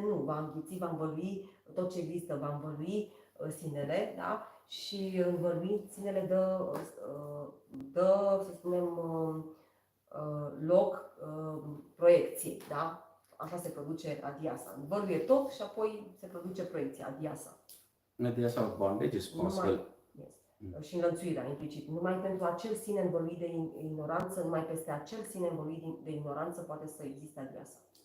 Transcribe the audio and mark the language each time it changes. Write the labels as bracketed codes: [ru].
[ro] Nu, va înghiți, va învălui tot ce există, va învălui sinele, da? Și învăluind sinele dă, să spunem, loc proiecției, da? Așa se produce adhyasa. Învăluie tot și apoi se produce proiecția, adhyasa. [en] Adhyasa of bondage is possible. [ro] Și înlănțuirea, implicit. Numai pentru acel sine învăluit de ignoranță, numai peste acel sine învăluit de ignoranță poate să existe adhyasa.